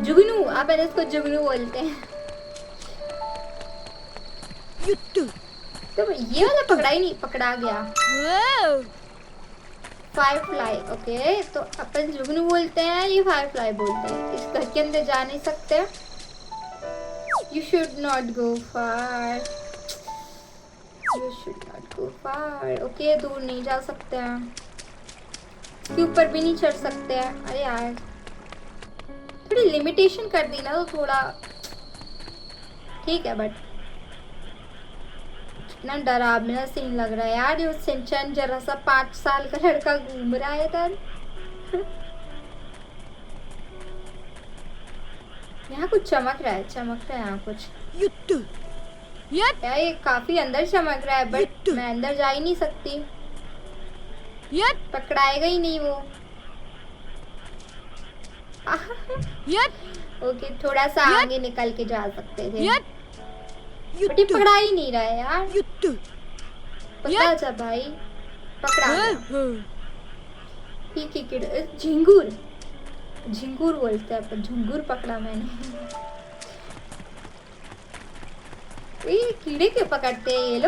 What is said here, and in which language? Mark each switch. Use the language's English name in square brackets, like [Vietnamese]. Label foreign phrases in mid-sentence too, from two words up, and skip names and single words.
[Hindi] जुगनू, आप इसको जुगनू बोलते हैं. [Japanese] ゆっと。 [Hindi] तो ये वाला पकड़ा ही नहीं, पकड़ा गया. [Japanese] わお。 [Hindi] फायरफ्लाई. ओके, तो अपन जुगनू बोलते हैं, ये फायरफ्लाई बोलते हैं. इस घर के अंदर जा नहीं सकते. [English] You should not go far. You should not go far. [Hindi] ओके, दूर नहीं जा सकते हैं. इसके ऊपर भी नहीं चढ़ सकते हैं. अरे यार, थोड़ी लिमिटेशन कर दी ना तो थोड़ा ठीक है. बट इतना डरावना सीन लग रहा है यार. ये सिंचन जरा सा 5 साल का लड़का घूम रहा है इधर. यहाँ कुछ चमक रहा है, चमक रहा है यहाँ कुछ. [Japanese] ゆっと。やっ [Hindi] यार ये काफी अंदर चमक रहा है, बट मैं अंदर जा ही नहीं सकती. [Japanese] やっ [Hindi] पकड़ाएगा ही नहीं वो. [Japanese] やっ [Hindi] ओके, थोड़ा सा आगे निकल के जा सकते थे. [Japanese] やっゆっ [Hindi] बट ये [Japanese] と。 [Hindi] पकड़ा ही नहीं रहा है यार. [Japanese] ゆっと。 [Hindi] पकड़ा जा भाई, पकड़ा गया. [Japanese] うん。 [Hindi] ठीक है किड. झिंगुर, झिंगुर बोलते हैं अपन. झिंगुर पकड़ा मैंने. ये कीड़े क्यों पकड़ते हैं ये लोग.